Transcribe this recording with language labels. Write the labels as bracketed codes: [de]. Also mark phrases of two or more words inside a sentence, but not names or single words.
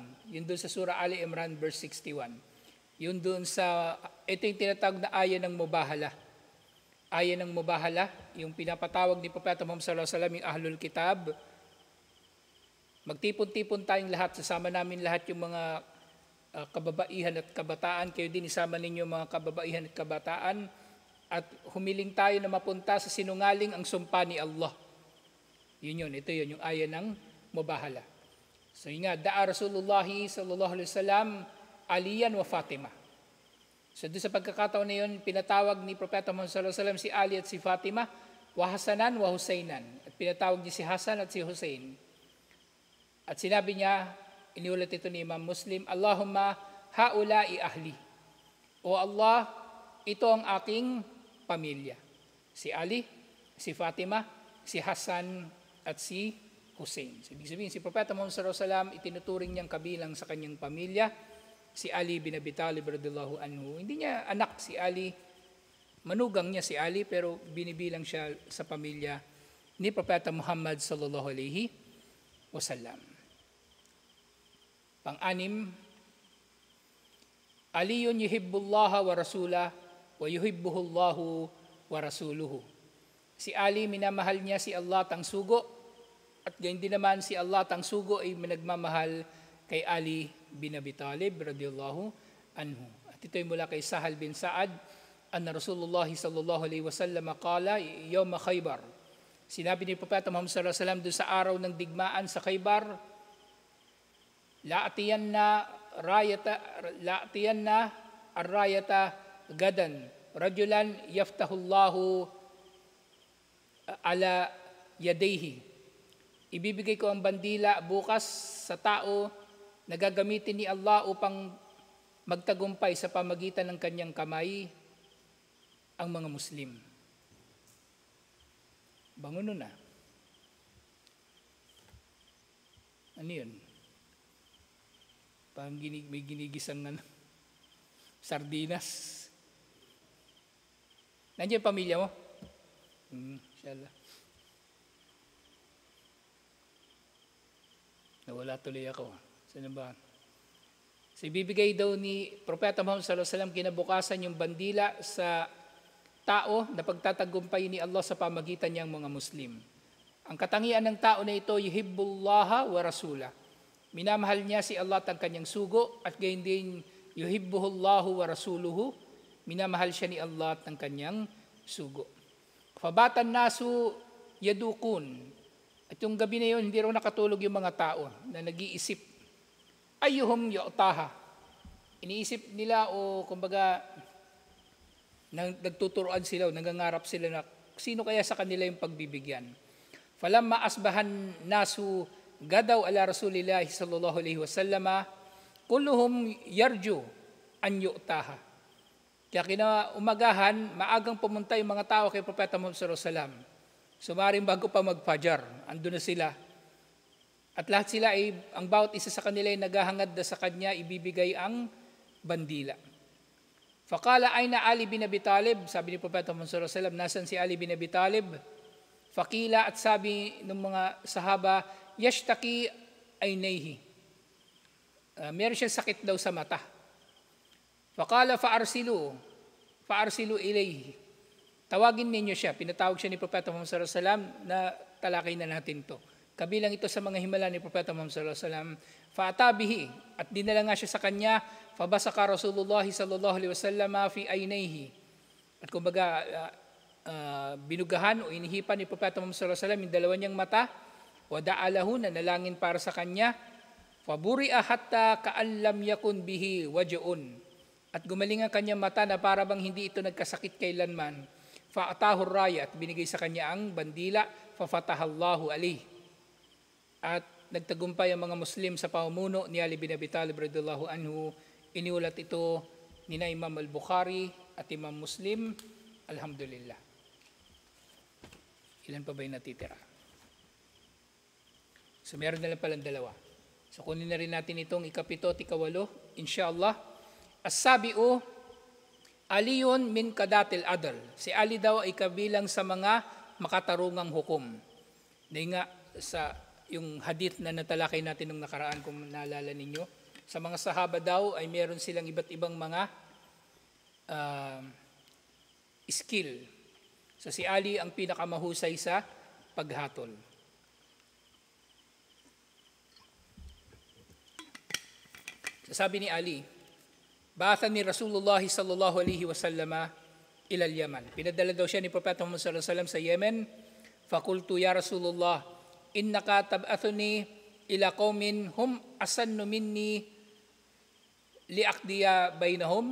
[tl] Yun doon sa surah Ali Imran verse 61. Yun doon sa, ito yung tinatawag na aya ng mubahala. Aya ng mubahala, yung pinapatawag ni Propeta Muhammad [ar] صلى الله عليه وسلم [tl] yung [ar] أهل الكتاب [tl] Magtipon-tipon tayong lahat, sasama namin lahat yung mga kababaihan at kabataan, kayo din isama ninyo mga kababaihan at kabataan, at humiling tayo na mapunta sa sinungaling ang sumpa ni Allah. Ito yun, yung aya ng mubahala. So yun nga, [ar] دعا رسول الله صلى الله عليه وسلم عليا وفاطمة. [tl] So doon sa pagkakataon na yun, pinatawag ni Propeta Muhammad [ar] صلى الله عليه وسلم [tl] si Ali at si Fatima, [ar] وحسنا وحسينا. [tl] At pinatawag niya si Hasan at si Hussein. At sinabi niya, iniulat ito ni Imam Muslim, [ar] اللهم هؤلاء أهلي. [tl] O Allah, ito ang aking pamilya. Si Ali, si Fatima, si Hasan at si Hussein. So, ibig sabihin, si Propeta Muhammad [ar] صلى الله عليه وسلم [tl] itinuturing niyang kabilang sa kanyang pamilya, si Ali bin Abi Talib [ar] رضي الله عنه. [tl] Hindi niya anak si Ali, manugang niya si Ali, pero binibilang siya sa pamilya ni Propeta Muhammad [ar] صلى الله عليه وسلم. [tl] Pang-anim, [ar] علي يحب الله ورسوله ويحبه الله ورسوله. [tl] Si Ali, minamahal niya si Allah tang sugo, at gayon din naman si Allah tang sugo ay nagmamahal kay Ali bin Abi Talib [ar] رضي الله عنه. [tl] At ito'y mula kay Sahal bin Sa'ad, [ar] أن رسول الله صلى الله عليه وسلم قال يوم خيبر. [tl] Sinabi ni Propeta Muhammad [ar] صلى الله عليه وسلم [tl] doon sa araw ng digmaan sa Khaybar, [ar] لأعطين الراية غدا رجلا يفتح الله على يديه. [tl] Ibibigay ko ang bandila bukas sa tao na gagamitin ni Allah upang magtagumpay sa pamagitan ng kanyang kamay ang mga Muslim. Bangon na. Ano yun? Parang may ginigisang sardinas. Nandiyan pamilya mo? Inshallah. Nawala tuloy ako. Saan ba? So, ibibigay daw ni Propeta Muhammad [ar] صلى الله عليه وسلم [tl] kinabukasan yung bandila sa tao na pagtatagumpay ni Allah sa pamagitan niyang mga Muslim. Ang katangian ng tao na ito, [ar] يحب الله ورسوله. [tl] Minamahal niya si Allah at ang kanyang sugo, at gayon din [ar] يحبه الله ورسوله. [tl] Minamahal siya ni Allah at ang kanyang sugo. [ar] فبات الناس يدوكون. [tl] At yung gabi na yun, hindi raw nakatulog yung mga tao na nag-iisip. [ar] أيهم يعطاها. [tl] Iniisip nila o kumbaga nagtuturoan sila o nangangarap sila na sino kaya sa kanila yung pagbibigyan. [ar] فلما أصبح الناس غدوا على رسول الله صلى الله عليه وسلم كلهم يرجو أن يعطاها. [tl] Kaya kinaumagahan, maagang pumunta yung mga tao kay Propeta Muhammad [ar] صلى الله عليه وسلم. [tl] Sumaring bago pa magfajar, andun na sila. At lahat sila ay, ang bawat isa sa kanila ay naghahangad na sa kanya, ibibigay ang bandila. [ar] فقال أين علي بن أبي طالب, [tl] sabi ni Propeta Muhammad [ar] صلى الله عليه وسلم, [tl] nasan si Ali bin Abi Talib? [ar] فقيل, [tl] at sabi ng mga sahaba, [ar] يشتكي عينيه. [tl] Meron siyang sakit daw sa mata. [ar] فقال فأرسلوا إليه. [tl] Tawagin ninyo siya. Pinatawag siya ni Propeta Muhammad [ar] صلى الله عليه وسلم [tl] na talakay na natin to. Kabilang ito sa mga himala ni Propeta Muhammad [ar] صلى الله عليه وسلم. فأتي به, [tl] at dinala nga siya sa kanya. [ar] فبصق رسول الله صلى الله عليه وسلم في عينيه. [tl] At kumbaga binugahan o inihipan ni Propeta Muhammad [ar] صلى الله عليه وسلم [tl] yung dalawa niyang mata. [ar] ودعا له, [tl] na nalangin para sa kanya. [ar] فبرأ حتى كأن لم يكن به وجع. [tl] At gumaling ang kanyang mata na para bang hindi ito nagkasakit kailanman. [ar] فأعطاه الراية, [tl] at binigay sa kanya ang bandila. [ar] ففتح الله عليه. [tl] At nagtagumpay ang mga Muslim sa pamumuno ni Ali bin Abi Talib [ar] رضي الله عنه. [tl] Iniulat ito ni Imam al-Bukhari at Imam Muslim. Alhamdulillah. Ilan pa ba yung natitira? So meron na lang palang dalawa. So kunin na rin natin itong ikapito at ikawalo, inshallah. [ar] السابع علي من قضاة العدل. [tl] Si Ali daw ay kabilang sa mga makatarungang hukom. Dahil nga sa yung hadith na natalakay natin nung nakaraan, kung naalala ninyo, sa mga sahaba daw ay meron silang iba't ibang mga skill. So si Ali ang pinakamahusay sa paghatol. Sabi ni Ali, [ar] بعثني رسول الله صلى الله عليه وسلم إلى اليمن. [tl] Pinadala daw siya ni Propeta Muhammad [ar] صلى الله عليه وسلم [tl] sa Yemen. [ar] فقلت يا رسول الله إنك تبعثني إلى قوم هم أسن مني لأقضي بينهم.